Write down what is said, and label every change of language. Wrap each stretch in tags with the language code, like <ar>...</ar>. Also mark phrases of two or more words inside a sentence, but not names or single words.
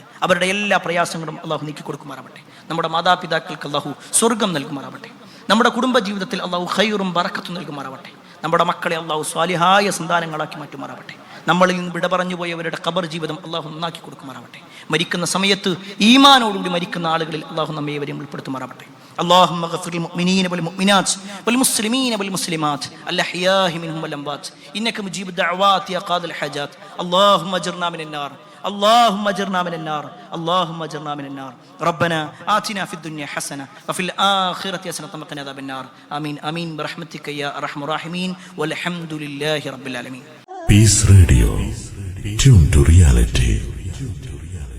<ml>അവരുടെ എല്ലാ പ്രയാസങ്ങളും അല്ലാഹു നീക്കി കൊടുക്കുമാറാവട്ടെ. നമ്മുടെ മാതാപിതാക്കൾക്ക് അല്ലാഹു സ്വർഗം നൽകുമാറാവട്ടെ. നമ്മുടെ കുടുംബജീവിതത്തിൽ അല്ലാഹു ഖൈറും ബറക്കത്തും നൽകുമാറാവട്ടെ. നമ്മുടെ മക്കളെ അല്ലാഹു സ്വാലിഹായ സന്താനങ്ങളാക്കി മാറ്റുമാറാവട്ടെ. നമ്മളിൽ നിന്ന് വിട പറഞ്ഞു പോയവരുടെ ഖബർ ജീവിതം അല്ലാഹു നന്നാക്കി കൊടുക്കുമാറാവട്ടെ. മരിക്കുന്ന സമയത്ത് ഈമാനോടുകൂടി മരിക്കുന്ന ആളുകളിൽ അല്ലാഹു നമ്മെ ഏവരെയും ഉൾപ്പെടുത്തുമാറാവട്ടെ.</ml> <ar>اللهم اغفر للمؤمنين والمؤمنات والمسلمين والمسلمات الأحياء منهم والأموات إنك مجيب الدعوات يا قاضي الحاجات. اللهم اجرنا من النار، اللهم اجرنا من النار، اللهم اجرنا من النار. ربنا آتنا في الدنيا حسنة وفي الآخرة حسنة وقنا عذاب النار. آمين آمين برحمتك يا أرحم الراحمين والحمد لله رب العالمين.</ar> <en>Peace Radio, tune to reality.</en>